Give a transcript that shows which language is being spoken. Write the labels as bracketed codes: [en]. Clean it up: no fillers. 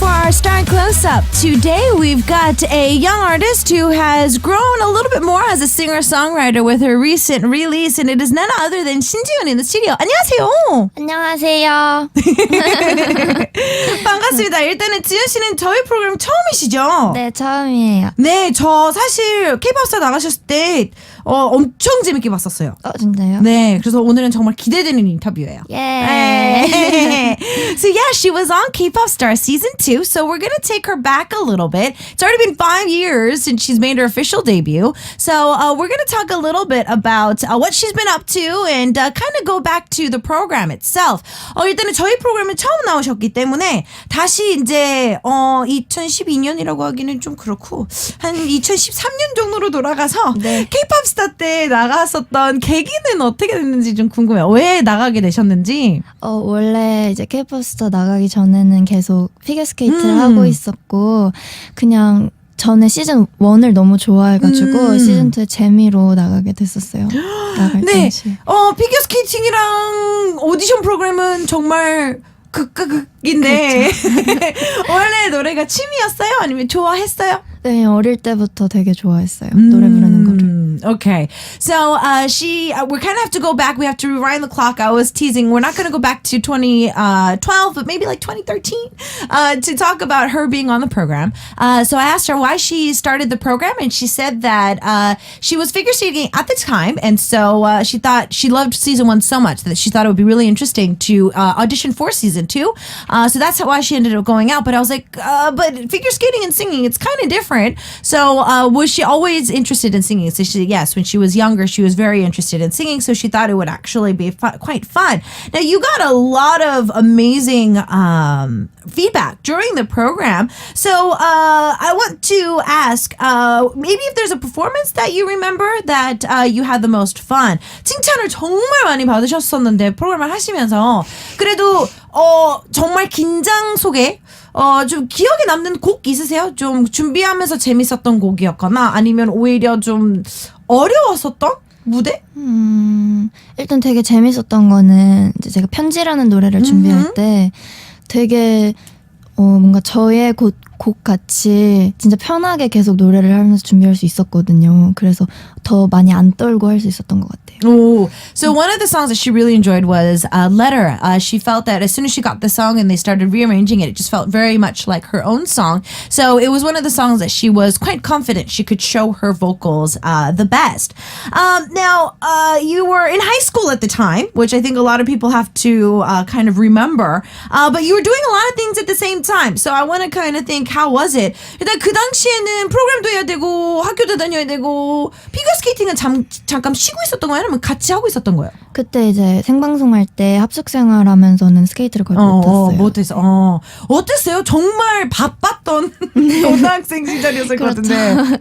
[en] Star close-up. Today we've got a young artist who has grown a little bit more as a singer-songwriter with her recent release, and it is none other than 신지훈 in the studio. [ko] 안녕하세요. 안녕하세요. 반갑습니다. 일단은 지훈 씨는 저희 프로그램 처음이시죠? 네, 처음이에요. 네, 저 사실 K-팝스타 나가셨을 때 엄청 재밌게 봤었어요. 진짜요? 네, 그래서 오늘은 정말 기대되는 인터뷰예요. [en] Yeah. So yeah, she was on K-Pop Star Season 2, so we're going to take her back a little bit. It's already been 5 years since she's made her official debut. So we're going to talk a little bit about what she's been up to and kind of go back to the program itself. [ko] 일단은 저희 프로그램에 처음 나오셨기 때문에 다시 이제 2012년이라고 하기는 좀 그렇고 한 2013년 정도로 돌아가서 네. K-Pop 스타 때 나갔었던 계기는 어떻게 됐는지 좀 궁금해요. 왜 나가게 되셨는지? 원래 이제 K-pop 스타 나가기 전에는 계속 피겨스케이트를 하고 있었고 그냥 전에 시즌 1을 너무 좋아해가지고 시즌 2의 재미로 나가게 됐었어요. 나갈 네, 당시에. 피겨스케이팅이랑 오디션 프로그램은 정말 극인데 원래 노래가 취미였어요? 아니면 좋아했어요? 네, 어릴 때부터 되게 좋아했어요. 노래 부르는 거를. [en] Okay. So we kind of have to go back. We have to rewind the clock. I was teasing. We're not going to go back to 2012, but maybe like 2013 to talk about her being on the program. So I asked her why she started the program, and she said that she was figure skating at the time, and so she thought she loved season 1 so much that she thought it would be really interesting to audition for season 2. So that's why she ended up going out. But I was like, but figure skating and singing, it's kind of different. So was she always interested in singing? So she said yes, when she was younger, she was very interested in singing. So she thought it would actually be quite fun. Now, you got a lot of amazing feedback during the program. So I want to ask, maybe if there's a performance that you remember that you had the most fun. [ko] 칭찬을 정말 많이 받으셨었는데 프로그램을 하시면서 그래도 정말 긴장 속에 좀 기억에 남는 곡 있으세요? 좀 준비하면서 재밌었던 곡이었거나 아니면 오히려 좀 어려웠었던 무대? 일단 되게 재밌었던 거는 이제 제가 편지라는 노래를 준비할 때 되게 뭔가 저의 곡 같이 진짜 편하게 계속 노래를 하면서 준비할 수 있었거든요. 그래서 더 많이 안 떨고 할 수 있었던 것 같아요. [en] Oh, so one of the songs that she really enjoyed was Letter. She felt that as soon as she got the song and they started rearranging it, it just felt very much like her own song. So it was one of the songs that she was quite confident she could show her vocals the best. Now, you were in high school at the time, which I think a lot of people have to kind of remember. But you were doing a lot of things at the same time. So I want to kind of think, how was it? [ko] 일단 그 당시에는 프로그램도 해야 되고 학교도 다녀야 되고 피겨스케이팅은 잠깐 쉬고 있었던 거예요? 아니면 같이 하고 있었던 거예요? 그때 이제 생방송할 때 합숙 생활하면서는 스케이트를 거의 못했어요. 못했어. 어땠어요? 정말 바빴던 고등학생 시절이었을 것 같은데.